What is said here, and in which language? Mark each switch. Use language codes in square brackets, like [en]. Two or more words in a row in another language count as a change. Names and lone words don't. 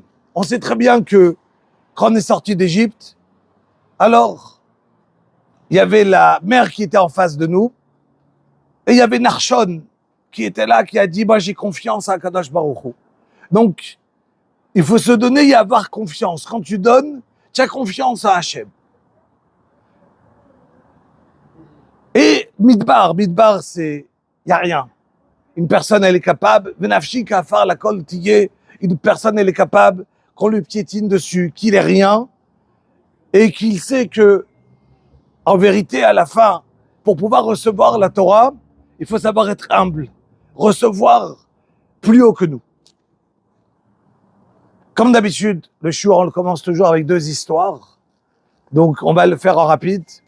[fr] On sait très bien que quand on est sorti d'Égypte, alors il y avait la mer qui était en face de nous, et il y avait Narshon qui était là, qui a dit, moi j'ai confiance à Kadosh Baruch Hu. Donc, il faut se donner et avoir confiance. Quand tu donnes, tu as confiance à Hachem. Et Midbar, c'est, il n'y a rien. Une personne, elle est capable, [he] ונפשי כעפר לכל תהיה, [fr] une personne, elle est capable qu'on lui piétine dessus, qu'il est rien, et qu'il sait que, en vérité, à la fin, pour pouvoir recevoir la Torah, il faut savoir être humble, recevoir plus haut que nous. Comme d'habitude, le shiur, on le commence toujours avec 2 histoires, donc on va le faire en rapide.